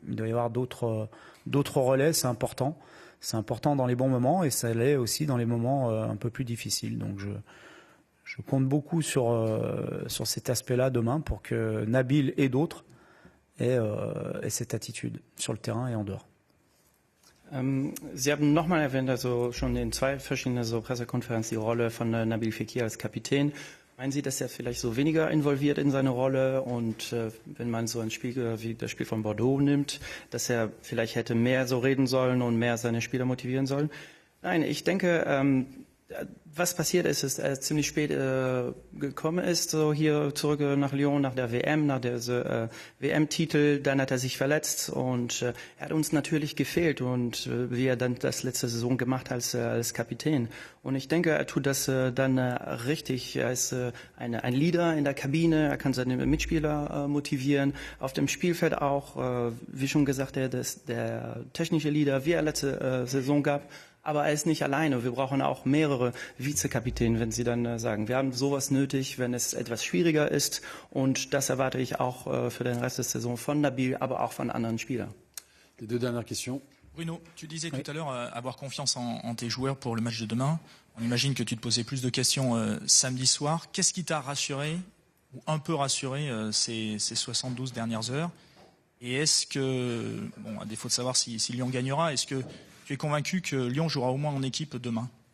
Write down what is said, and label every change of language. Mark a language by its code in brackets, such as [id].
[fr] Il doit y avoir d'autres relais, c'est important. C'est important dans les bons moments et ça l'est aussi dans les moments un peu plus difficiles. Donc je compte beaucoup sur cet aspect-là demain pour que Nabil et d'autres aient cette attitude sur le terrain et en dehors. [de] Sie haben nochmal erwähnt, also schon in 2 verschiedenen Pressekonferenzen, die Rolle von Nabil Fekir als Kapitän. Meinen Sie, dass er vielleicht so weniger involviert in seine Rolle und wenn man so ein Spiel wie das Spiel von Bordeaux nimmt, dass er vielleicht hätte mehr so reden sollen und mehr seine Spieler motivieren sollen? Nein, ich denke, was passiert ist, dass er ziemlich spät gekommen ist, so hier zurück nach Lyon, nach der WM, nach der WM-Titel. Dann hat er sich verletzt und er hat uns natürlich gefehlt und wie er dann das letzte Saison gemacht hat als Kapitän. Und ich denke, er tut das dann richtig. Er ist ein Leader in der Kabine, er kann seine Mitspieler motivieren, auf dem Spielfeld auch, wie schon gesagt, der technische Leader, wie er letzte Saison gab. Aber er ist nicht alleine. Wir brauchen auch mehrere Vizekapitäne, wenn Sie dann sagen, wir haben sowas nötig, wenn es etwas schwieriger ist. Und das erwarte ich auch für den Rest der Saison von Nabil, aber auch von anderen Spielern. [fr] Les 2 dernières questions. Bruno, tu disais tout à l'heure avoir confiance en tes joueurs pour le match de demain. On imagine que tu te posais plus de questions samedi soir. Qu'est-ce qui t'a rassuré, ou un peu rassuré, ces 72 dernières heures? Et est-ce que, bon, à défaut de savoir si Lyon gagnera, est-ce que tu es convaincu que Lyon jouera au moins en équipe demain?